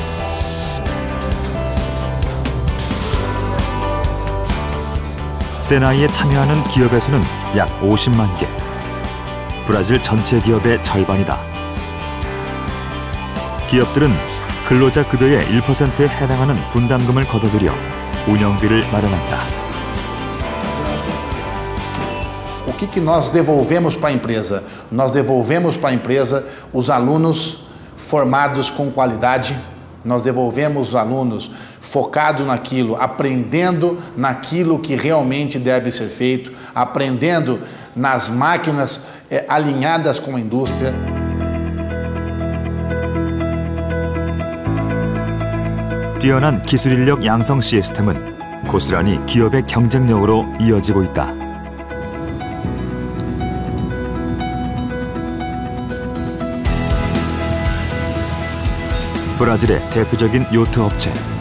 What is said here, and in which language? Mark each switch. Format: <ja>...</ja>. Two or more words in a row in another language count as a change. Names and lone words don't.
<ko>세나이에 참여하는 기업의 수는 약 50만 개. 브라질 전체 기업의 절반이다. 기업들은 근로자 급여의 1%에 해당하는 분담금을 걷어들여 운영비를 마련한다.</ko> <pt>O que nós devolvemos para a empresa? Nós devolvemos para a empresa os alunos formados com qualidade, nós devolvemos os alunos focados naquilo, aprendendo naquilo que realmente deve ser feito, aprendendo nas máquinas alinhadas com a indústria.</pt> <ko>뛰어난 기술 인력 양성 시스템은 고스란히 기업의 경쟁력으로 이어지고 있다. 브라질의 대표적인 요트 업체.</ko>